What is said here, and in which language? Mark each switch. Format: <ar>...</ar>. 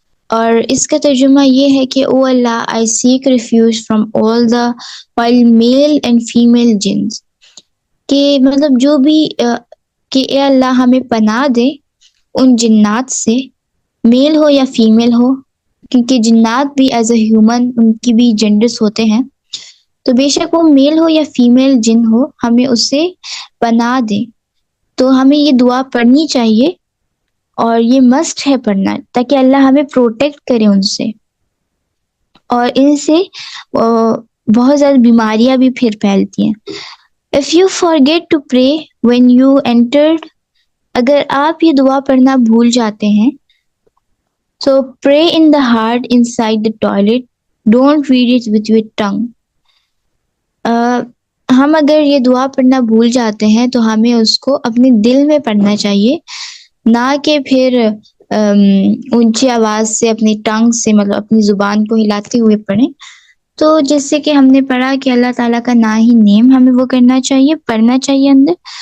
<ur>اور اس کا ترجمہ یہ ہے کہ</ur> <en>O Allah I seek refuge from all the wild male and female جنس،</en> <ur>کہ مطلب جو بھی کہ اے اللہ ہمیں پناہ دے ان جنات سے، میل ہو یا فیمیل ہو، کیونکہ جنات بھی</ur> <en>as a human</en> <ur>ان کی بھی جینڈرس ہوتے ہیں، تو بے شک وہ میل ہو یا فیمیل جن ہو، ہمیں اس سے پناہ دے. تو ہمیں یہ دعا پڑھنی چاہیے، اور یہ مسٹ ہے پڑھنا، تاکہ اللہ ہمیں پروٹیکٹ کرے ان سے. اور ان سے بہت زیادہ بیماریاں بھی پھر پھیلتی ہیں.</ur> <en>If you forget to pray when you entered،</en> <ur>اگر آپ یہ دعا پڑھنا بھول جاتے ہیں،</ur> <en>so pray in the heart inside the toilet, don't read it with your tongue.</en> <ur>ہم اگر یہ دعا پڑھنا بھول جاتے ہیں تو ہمیں اس کو اپنے دل میں پڑھنا چاہیے، نہ کہ پھر اونچی آواز سے اپنی ٹنگ سے، مطلب اپنی زبان کو ہلاتے ہوئے پڑھیں. تو جیسے کہ ہم نے پڑھا کہ اللہ تعالیٰ کا نہ ہی نیم ہمیں وہ کرنا چاہیے، پڑھنا چاہیے اندر.</ur>